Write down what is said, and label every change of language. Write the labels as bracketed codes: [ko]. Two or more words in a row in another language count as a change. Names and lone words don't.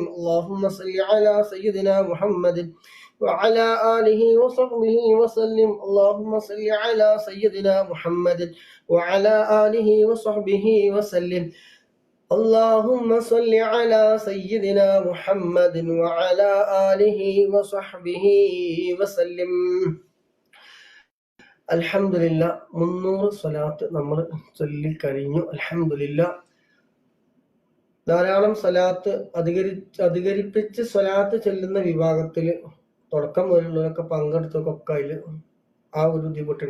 [ar] اللهم صل على سيدنا محمد وعلى آله وصحبه وسلم. اللهم صل على سيدنا محمد وعلى آله وصحبه وسلم. اللهم صل على سيدنا محمد وعلى آله وصحبه وسلم. [ml] അൽഹംദുലില്ലാ 300 സ്വലാത്ത് നമ്മൾ ചൊല്ലിക്കഴിഞ്ഞു. അൽഹംദുലില്ലാ ധാരാളം സ്വലാത്ത് അധികരിപ്പിച്ച് സ്വലാത്ത് ചൊല്ലുന്ന വിഭാഗത്തിൽ തുടക്കം മുതലുള്ളവരൊക്കെ പങ്കെടുത്തവർക്കൊക്കെ അതിൽ ആ ഒരു ബുദ്ധിമുട്ടുണ്ടാവും.